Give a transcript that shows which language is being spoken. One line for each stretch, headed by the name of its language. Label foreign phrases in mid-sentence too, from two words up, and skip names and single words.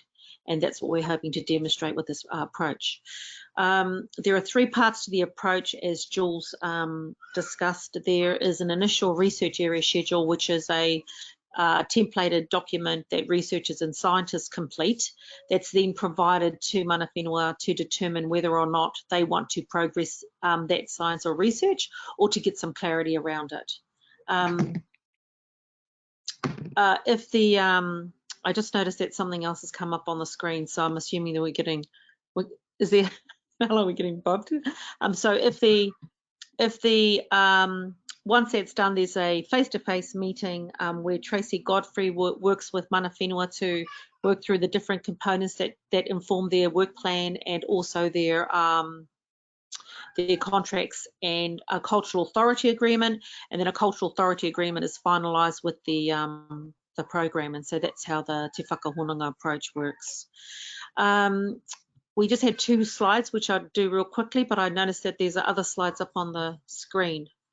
English: And that's what we're hoping to demonstrate with this approach. There are three parts to the approach, as Jules discussed. There is an initial research area schedule, which is a templated document that researchers and scientists complete, that's then provided to
Māori: mana whenua
English: to determine whether or not they want to progress that science or research, or to get some clarity around it. I just noticed that something else has come up on the screen, so I'm assuming that we're getting bobbed? Once that's done, there's a face-to-face meeting where Tracy Godfrey works with
Māori: mana whenua
English: to work through the different components that inform their work plan, and also their contracts and a cultural authority agreement, and then a cultural authority agreement is finalised with the program. And so that's how the Te Whakahononga approach works. We just had 2 slides, which I'll do real quickly, but I noticed that there's other slides up on the screen.